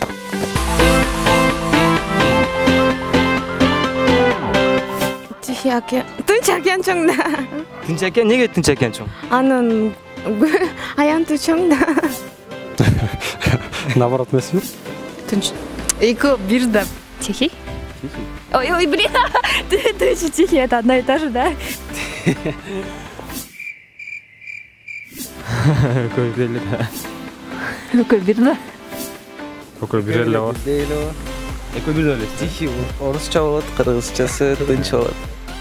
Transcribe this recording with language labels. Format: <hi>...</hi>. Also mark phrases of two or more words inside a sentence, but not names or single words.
<ky>Тынч океан чоң да. Тынч океан, неге Тынч океан чоң? Анын аянты чоң да. Наоборот эмеспи? Тынч. Эки бир да.</ky> <ru>Тихий? Ой, блин. Ты тихий, это одно и то же, да?</ru> <ky>Экөө бир эле. Экөө бир да. Экөө бир эле. Экөө бир эле. Тихий, орусча болот, кыргызчасы тынч болот.</ky>